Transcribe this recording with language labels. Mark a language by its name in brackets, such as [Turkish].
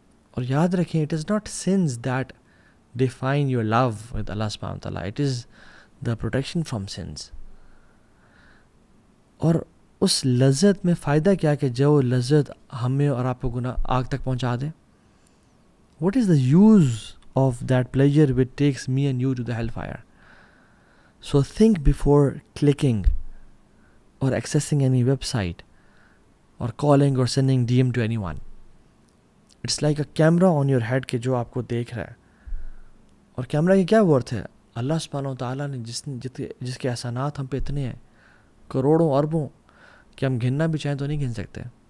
[Urdu] اور یاد رکھیں [English] It is not sins that define your love with اللہ سبحانہ وتعالیٰ، it is the protection from sins. اور [Urdu] اس لذت میں فائدہ کیا کہ جو لذت ہمیں اور آپ کو گناہ آگ تک پہنچا دے. [English] What is the use of that pleasure which takes me and you to the hell fire. So think before clicking اور accessing any website اور calling اور sending D M to anyone. It's like a camera on your head [Urdu] کہ جو آپ کو دیکھ رہا ہے. اور کیمرا کی کیا ورتھ ہے؟ اللہ سبحانہ و تعالیٰ نے جس کے احسانات ہم پہ اتنے ہیں کروڑوں اربوں کہ ہم گننا بھی چاہیں تو نہیں گن سکتے.